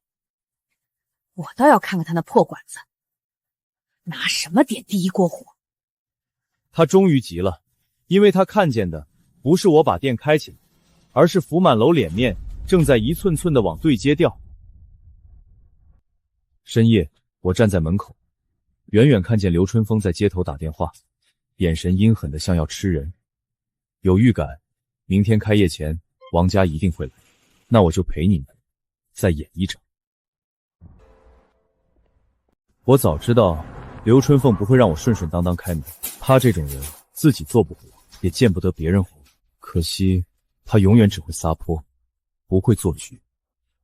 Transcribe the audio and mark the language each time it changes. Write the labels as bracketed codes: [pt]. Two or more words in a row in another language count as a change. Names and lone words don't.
[zh] 我倒要看看他那破館子，拿什麼點第一鍋火？他終於急了，因為他看見的不是我把店開起來，而是福滿樓臉面正在一寸寸的往對街掉。深夜，我站在門口，遠遠看見劉春風在街頭打電話，眼神陰狠的像要吃人。有預感，明天開業前，王家一定會來，那我就陪你們再演一場。我早知道劉春鳳不會讓我順順當當開門，她這種人自己做不活，也見不得別人活。可惜她永遠只會撒潑，不會做局。